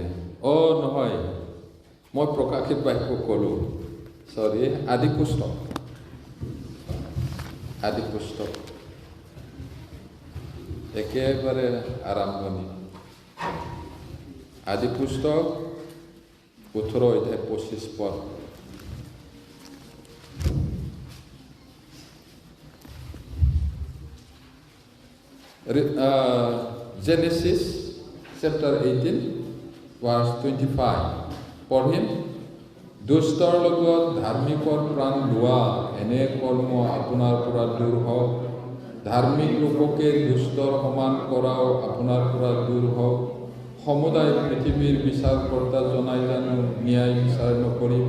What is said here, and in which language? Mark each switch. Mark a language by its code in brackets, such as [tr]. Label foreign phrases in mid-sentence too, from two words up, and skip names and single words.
[as] নহয়, মই প্ৰকাশিত বাক্য ক'লোঁ, চৰি, আদি পুস্তক, আদি পুস্তক একেবাৰে আৰম্ভণি। আদি পুস্তক 18 অধ্যায় 25 পদ। [en] Genesis chapter 18 verse 25 পঢ়িম। [as] দুষ্টৰ লগত ধাৰ্মিকৰ প্ৰাণ লোৱা, এনে কৰ্ম আপোনাৰ পৰা দূৰ হওক। ধাৰ্মিক লোককে দুষ্টৰ সমান কৰাও আপোনাৰ পৰা দূৰ হওক। সমুদায় পৃথিৱীৰ বিচাৰকৰ্তা জনাই জানো ন্যায় বিচাৰ নকৰিব?